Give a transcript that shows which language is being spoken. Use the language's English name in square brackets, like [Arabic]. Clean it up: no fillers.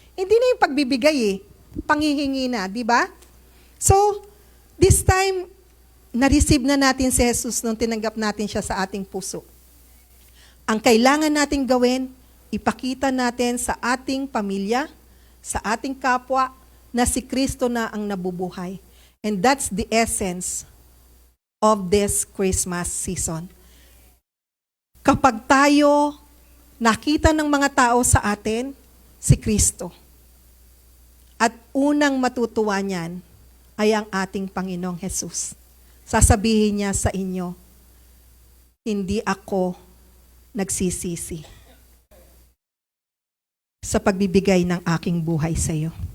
[Filipino] Hindi na yung pagbibigay panghihingi na, di ba? [English] So, this time, [Filipino] na-receive na natin si Jesus nung tinanggap natin siya sa ating puso. Ang kailangan nating gawin, ipakita natin sa ating pamilya, sa ating kapwa, na si Kristo na ang nabubuhay. [English] And that's the essence of this Christmas season. [Filipino] Kapag tayo nakita ng mga tao sa atin, si Kristo. At unang matutuwa niyan ay ang ating Panginoong Jesus. Sasabihin niya sa inyo, hindi ako nagsisisi sa pagbibigay ng aking buhay sa iyo.